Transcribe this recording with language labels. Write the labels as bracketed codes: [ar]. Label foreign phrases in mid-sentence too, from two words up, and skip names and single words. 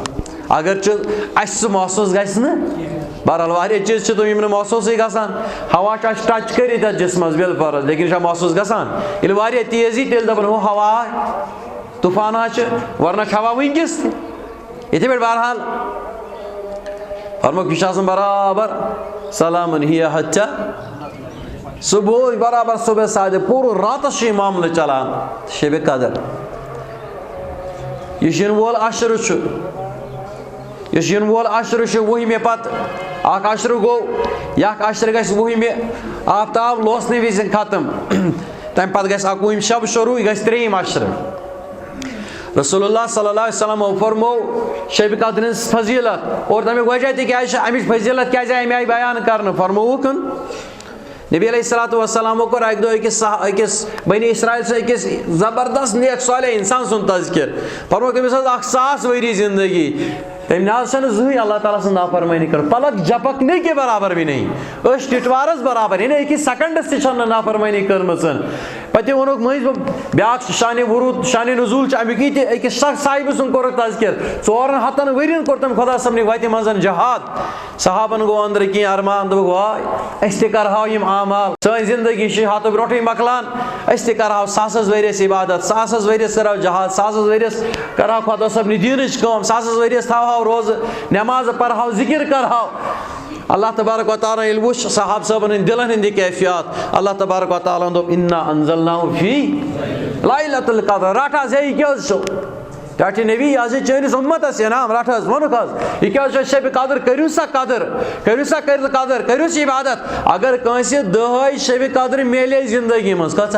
[ks] اگرچہِ اَسہِ سُہ محسوٗس گژھِ نہٕ. بہرحال واریاہ چیٖز چھِ تِم یِم نہٕ محسوٗسٕے گژھان. ہوا چھُ اَسہِ ٹچ کٔرِتھ یتھ جسمس بالفرض لیکن یہِ چھا محسوٗس گژھان؟ ییٚلہِ واریاہ تیز یی تیٚلہِ دپان ہُہ ہوا طوفانا چھِ ورنہ چھِ ہوا وٕنکیٚس تہِ. یِتھٕے پٲٹھۍ بہرحال فرموکھ یہِ چھُ آسان برابر سلامن ہِیَ حتیٰ صبح برابر صبح صادق. پوٗرٕ راتس چھُ یہِ معاملہٕ چلان. شبِ قدر یُس یِنہٕ وول عشرٕ چھُ, یُس یِنہٕ وول عشرٕ چھُ وُہمہِ پتہٕ اکھ عشرٕ گوٚو, یہِ اکھ عشرٕ گژھِ وُہمہِ آفتاب لوسنہٕ وِزِ ختم. تمہِ پتہٕ گژھِ 21 شب شروع, یہِ گژھِ 3یِم عشرٕ. رسول اللہ [ar] صلی اللہ علیہ وسلم [ks] فرمو شبِ قدر ہٕنٛز فضیلت اور تمیُک وجہ تہِ کیٛازِ چھِ, امِچ فضیلت کیٛازِ آیہِ اَمہِ آیہِ بیان کرنہٕ. فرمووُکھ نبی [ar] علیہ الصلوۃ والسلامو [ks] کوٚر اکہِ دۄہ أکِس بنی اسرائیل سۭتۍ أکِس زبردست نیک صالح انسان سُنٛد تذکِر. فرمووُکھ تٔمِس ٲس 1,000 ؤری زندگی. تٔمۍ نہ حظ چھنہٕ زٕہٕنۍ اللہ تعالیٰ سٕنٛز نافرمٲنی کٔر. [ur] پلک جھپکنے کے برابر بھی نہیں, [ks] أچھ ٹِٹوارس برابر, یعنی أکِس سیکنڈس تہِ چھنہٕ نافرمٲنی کٔرمٕژ. پتہٕ ووٚنُکھ مٔنٛزۍ بیاکھ شانہِ ورود شانہِ نزول چھُ امیُک یہِ تہِ أکِس شخص صاحبہٕ سُنٛد کوٚرُکھ تذکِر. 400 ؤرین کوٚر تٔمۍ خۄدا صٲبنہِ وتہِ منٛز جہاد. صحابن گوٚو أنٛدرٕ کینٛہہ ارمان, دوٚپُکھ واے أسۍ تہِ کرہاو یِم اعمال. سٲنۍ زندگی چھِ ہتہٕ برونٛٹھٕے مۄکلان, أسۍ تہِ کرہاو ساسس ؤرِیس عبادت, ساسس ؤرِیس کرہاو جہاد, ساسس ؤرِیس کرہاو خۄدا صٲبنہِ دیٖنٕچ کٲم, ساسس ؤرِیس تھاوہاو روزٕ, نٮ۪مازٕ پرہاو, ذِکر کرہاو. [ar] اللہ تبارک و تعالیٰ [ks] ییٚلہِ وُچھ صحابہٕ صٲبن ہٕنٛدۍ دِلن ہٕنٛدۍ کیفیات, [ar] اللہ تبارک و تعالیٰ [ks] دوٚپ [ar] اِنا انزلناہُ فی لیلۃ القدر. [ks] رٹ حظ ہے, یہِ کیٛاہ حظ چھُ؟ کیٛاہ چھِ نبی یہِ حظ چھِ چٲنِس اُمتس انعام, رٹ حظ. ووٚنُکھ حظ یہِ کیٛاہ حظ چھُ شبِ قدر, کٔرِو سا قدر, کٔرِو سا قدر, کٔرِو سا عبادت. اگر کٲنٛسہِ 10 شبِ قدر میلے زندگی منٛز کۭژاہ؟